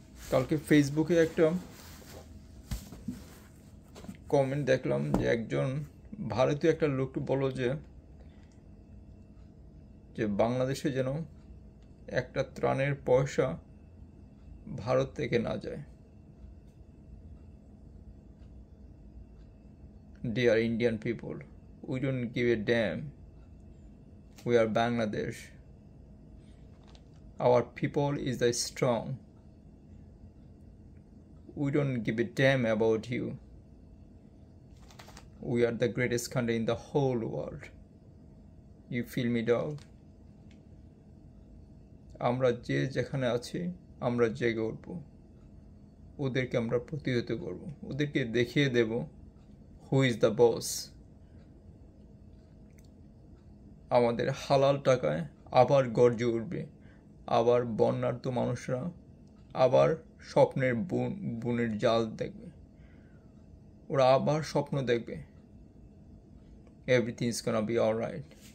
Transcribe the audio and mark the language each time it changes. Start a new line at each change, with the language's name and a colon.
Bangla: কালকে ফেসবুকে একটা কমেন্ট দেখলাম যে একজন ভারতীয় একটা লোক বলল যে বাংলাদেশে যেন একটা ত্রাণের পয়সা ভারত থেকে না যায়।
English: Dear Indian people, we don't give a damn. We are Bangladesh. Our people is the strong. We don't give a damn about you. We are the greatest country in the whole world. You feel me, dog?
Bangla: আমরা যে যেখানে আছি আমরা জেগে উঠব, ওদেরকে আমরা প্রতিহত করব, ওদেরকে দেখিয়ে দেব
English: Who is the boss.
Bangla: আমাদের হালাল টাকায় আবার গর্জে উঠবে, আবার বন্যার্ত মানুষরা আবার স্বপ্নের বুনের জাল দেখবে, ওরা আবার স্বপ্ন দেখবে
English: Everything is gonna be alright.